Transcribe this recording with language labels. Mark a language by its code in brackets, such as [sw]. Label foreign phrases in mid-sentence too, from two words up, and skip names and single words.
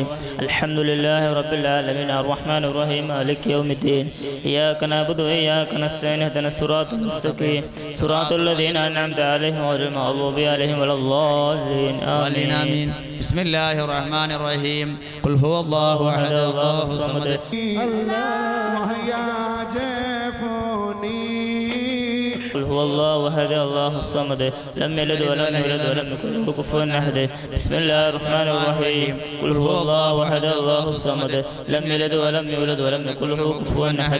[ar] الحمد لله رب العالمين الرحمن الرحيم مالك يوم الدين إياك نعبد وإياك نستعين اهدنا الصراط المستقيم صراط الذين أنعمت عليهم غير المغضوب عليهم ولا الضالين. ആമീൻ. بسم الله الرحمن الرحيم قل هو الله أحد الله صمد. قل هو الله احد الله الصمد لم يلد ولم يولد ولم يكن له كفوا احد. بسم الله الرحمن الرحيم. قل هو الله احد الله الصمد لم يلد ولم يولد ولم يكن له كفوا احد.